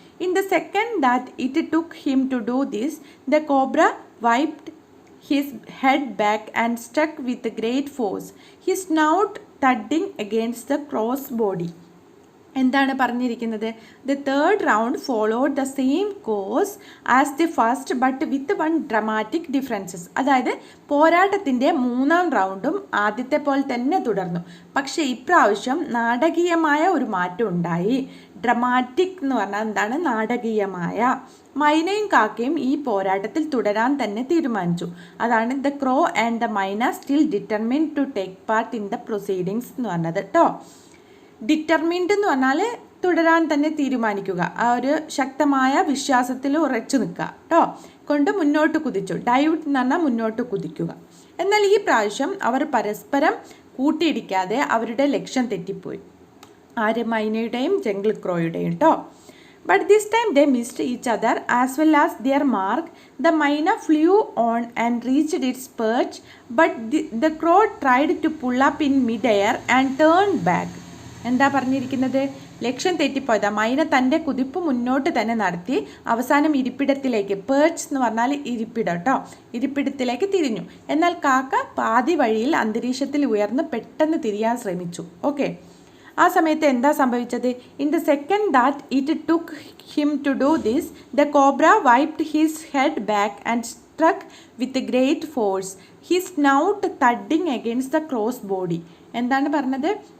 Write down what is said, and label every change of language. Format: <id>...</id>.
<en>In the second that it took him to do this, the cobra wiped his head back and struck with great force, his snout thudding against the crow's body.</en> <ml>എന്താണ് പറഞ്ഞിരിക്കുന്നത്?</ml> <en>The third round followed the same course as the first but with one dramatic differences.</en> <ml>അതായത് പോരാട്ടത്തിൻ്റെ മൂന്നാം റൗണ്ടും ആദ്യത്തെ പോലെ തന്നെ തുടർന്നു. പക്ഷേ ഇപ്രാവശ്യം നാടകീയമായ ഒരു മാറ്റം ഉണ്ടായി. ഡ്രമാറ്റിക് എന്ന് പറഞ്ഞാൽ എന്താണ്? നാടകീയമായ. മൈനയും കാക്കയും ഈ പോരാട്ടത്തിൽ തുടരാൻ തന്നെ തീരുമാനിച്ചു.</ml> <en>അതാണ് the crow and the myna still determined to take part in the proceedings</en> <ml>എന്ന് പറഞ്ഞത് കേട്ടോ. ഡിറ്റർമിൻഡ് എന്ന് പറഞ്ഞാൽ തുടരാൻ തന്നെ തീരുമാനിക്കുക, ആ ഒരു ശക്തമായ വിശ്വാസത്തിൽ ഉറച്ചു നിൽക്കുക കേട്ടോ. കൊണ്ട് മുന്നോട്ട് കുതിച്ചു. ഡൈവ് എന്ന് പറഞ്ഞാൽ മുന്നോട്ട് കുതിക്കുക. എന്നാൽ ഈ പ്രാവശ്യം അവർ പരസ്പരം കൂട്ടിയിടിക്കാതെ അവരുടെ ലക്ഷ്യം തെറ്റിപ്പോയി. ആര്? മൈനയുടെയും ജംഗിൾ ക്രോയുടെയും കേട്ടോ.</ml> <en>But this time they missed each other as well as their mark. The myna flew on and reached its perch, but the crow tried to pull up in mid-air and turned back.</en> <ml>എന്താ പറഞ്ഞിരിക്കുന്നത്? ലക്ഷ്യം തെറ്റിപ്പോയതാ. മൈന തൻ്റെ കുതിപ്പ് മുന്നോട്ട് തന്നെ നടത്തി അവസാനം ഇരിപ്പിടത്തിലേക്ക്, പേർച്ച് എന്ന് പറഞ്ഞാൽ ഇരിപ്പിടം കേട്ടോ, ഇരിപ്പിടത്തിലേക്ക് തിരിഞ്ഞു. എന്നാൽ കാക്ക പാതി വഴിയിൽ അന്തരീക്ഷത്തിൽ ഉയർന്ന് പെട്ടെന്ന് തിരിയാൻ ശ്രമിച്ചു. ഓക്കെ, ആ സമയത്ത് എന്താ സംഭവിച്ചത്?</ml> <en>In the second that it took him to do this, the cobra whipped his head back and struck with great force, his snout thudding against the crow's body.</en> <ml>എന്താണ് പറഞ്ഞത്?</ml>